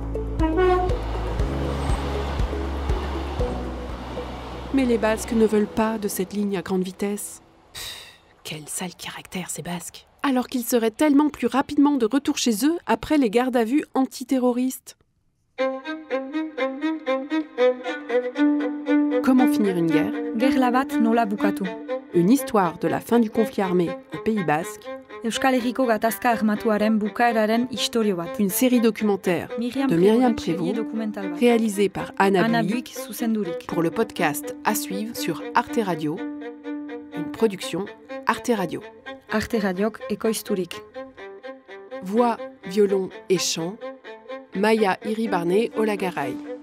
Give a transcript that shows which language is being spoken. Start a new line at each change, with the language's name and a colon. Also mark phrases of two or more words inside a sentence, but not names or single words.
French: Mais les Basques ne veulent pas de cette ligne à grande vitesse. Quel sale caractère ces Basques! Alors qu'ils seraient tellement plus rapidement de retour chez eux après les gardes à vue antiterroristes. Comment finir une guerre?
Basque: Gerla bat nola bukatu.
French: Une histoire de la fin du conflit armé au Pays Basque.
Basque: Euskal Herriko gatazka armatuaren bukaeraren istorio bat.
French: Une série documentaire de Myriam Prévost, réalisée par Anna Buick
Basque: zuzendurik.
French: pour le podcast à suivre sur Arte Radio, une production Arte Radio.
Basque: Arte Radiok ekoizturik.
French: Voix, violon et chant, Maya Iribarne Olagaray.